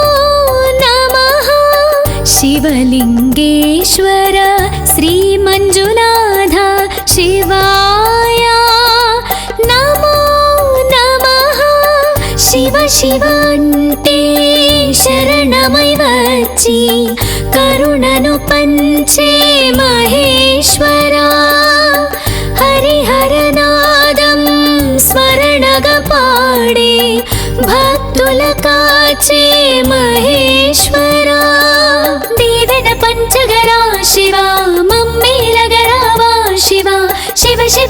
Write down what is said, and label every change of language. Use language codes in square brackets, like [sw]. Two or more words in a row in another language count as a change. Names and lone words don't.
[sa] नमः शिवलिङ्गेश्वर श्रीमञ्जुनाथ शिवाय नमो नमः शिव शिव अन्ते शरणमै [te] వచ్చి కరుణను పంచే మహేశ్వరా హరిహరనాదం స్మరణగా పాడే భక్తుల కాచే మహేశ్వరా దీవెన పంచగరా శివా మమ్మేలగరావా శివా శివ శివ